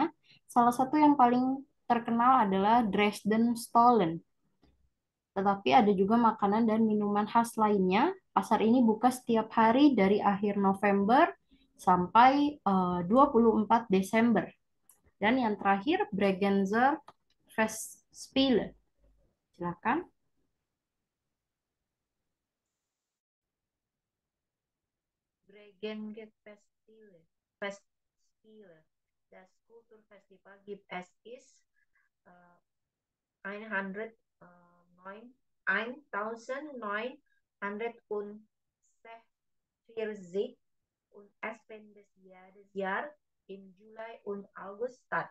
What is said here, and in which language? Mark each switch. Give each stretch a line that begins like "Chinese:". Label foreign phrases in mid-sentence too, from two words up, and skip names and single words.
Indonesian: Salah satu yang paling terkenal adalah Dresden Stollen. Tetapi ada juga makanan dan minuman khas lainnya. Pasar ini buka setiap hari dari akhir November sampai 24 Desember. Dan yang terakhir, Bregenzer Festspiele. Silakan. Bregenzer Festspiele.
German: Das Kulturfestival gibt es 1940 und es findet jedes Jahr im Juli und August statt.